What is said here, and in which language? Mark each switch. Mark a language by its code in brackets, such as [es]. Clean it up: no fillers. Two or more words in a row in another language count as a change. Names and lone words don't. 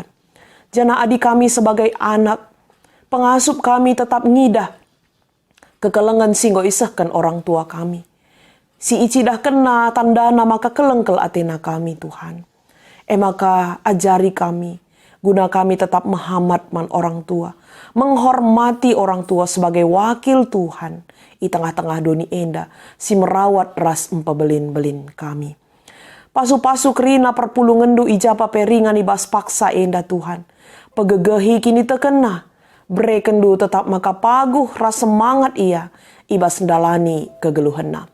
[btx] Jana adik kami sebagai anak, pengasup kami tetap ngidah kekelengan singgo isahkan orang tua kami. Si icidah kena tandana maka kelengkel atena kami Tuhan. Maka ajari kami, guna kami tetap menghamat man orang tua, [id] menghormati orang tua sebagai wakil Tuhan. [btx] I tengah-tengah doni enda, si merawat ras empebelin-belin kami. Pasu-pasu kerina perpulungendu ijapa peringan ibas paksa enda Tuhan. Pegegehi kini tekena, brekendu tetap maka paguh ras semangat ia, ibas ndalani kegeluhenna.